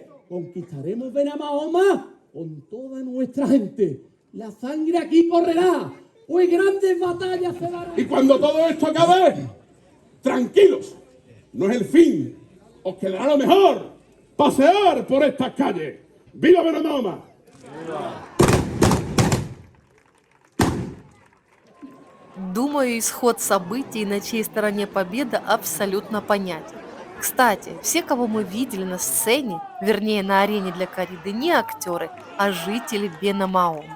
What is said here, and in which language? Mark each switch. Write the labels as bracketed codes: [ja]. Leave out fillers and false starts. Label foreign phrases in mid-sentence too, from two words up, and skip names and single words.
[es] Conquistaremos Benamahoma con toda nuestra gente. La sangre aquí correrá, pues grandes batallas se darán. Y cuando todo esto acabe, tranquilos, no es el fin. Os quedará lo mejor, pasear por estas calles. ¡Viva Benamahoma! [ru] Думаю, исход событий, на чьей стороне победа, абсолютно понятен. Кстати, все, кого мы видели на сцене, вернее на арене для корриды, не актеры, а жители Бенамаома.